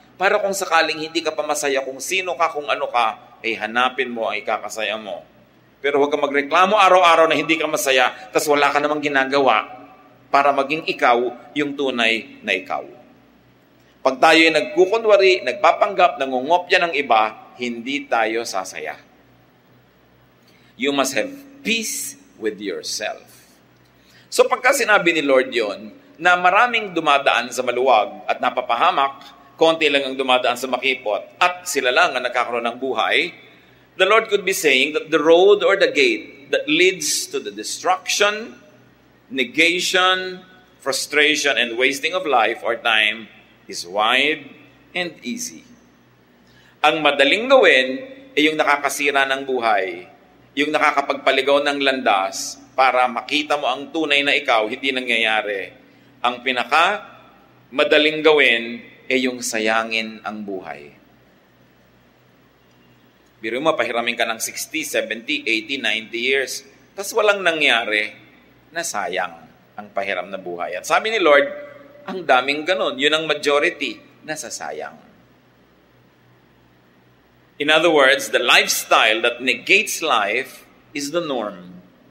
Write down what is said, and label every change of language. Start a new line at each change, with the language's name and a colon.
Filipino: Para kung sakaling hindi ka pa masaya kung sino ka, kung ano ka, ay hanapin mo ang ikakasaya mo. Pero huwag ka magreklamo araw-araw na hindi ka masaya, tas wala ka namang ginagawa para maging ikaw yung tunay na ikaw. Pag tayo ay nagkukunwari, nagpapanggap, nangungopya ng iba, hindi tayo sasaya.
English: You must have peace with yourself.
Filipino: So pagka sinabi ni Lord yon na maraming dumadaan sa maluwag at napapahamak, konti lang ang dumadaan sa makipot, at sila lang ang nagkakaroon ng buhay,
English: the Lord could be saying that the road or the gate that leads to the destruction negation, frustration, and wasting of life or time is wide and easy.
Filipino: Ang madaling gawin ay yung nakakasira ng buhay, yung nakakapagpaligaw ng landas para makita mo ang tunay na ikaw, hindi nangyayari. Ang madaling gawin ay yung sayangin ang buhay. Biro mo, pahiramin ka ng 60, 70, 80, 90 years, tapos walang nangyari, na sayang ang pahiram na buhay. At sabi ni Lord, ang daming ganun. Yun ang majority, nasasayang.
English: In other words, the lifestyle that negates life is the norm.